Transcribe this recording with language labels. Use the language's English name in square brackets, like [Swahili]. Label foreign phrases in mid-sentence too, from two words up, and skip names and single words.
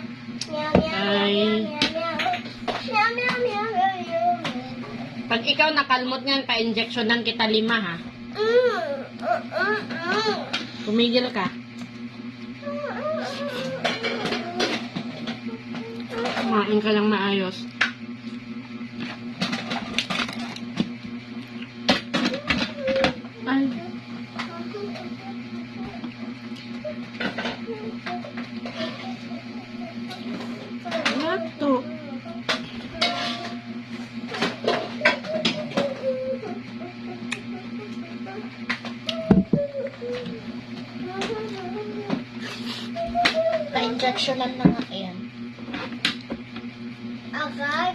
[Filipino] Meow meow Ay. meow meow meow. Meow meow meow meow meow. Pag ikaw nakalmot niyan, pa-injectionan kita 5, ha? Tumigil ka. Kumain ka lang maayos. Ay. [English] What to? [Filipino] Pa-injectionan na nga yan. Agad,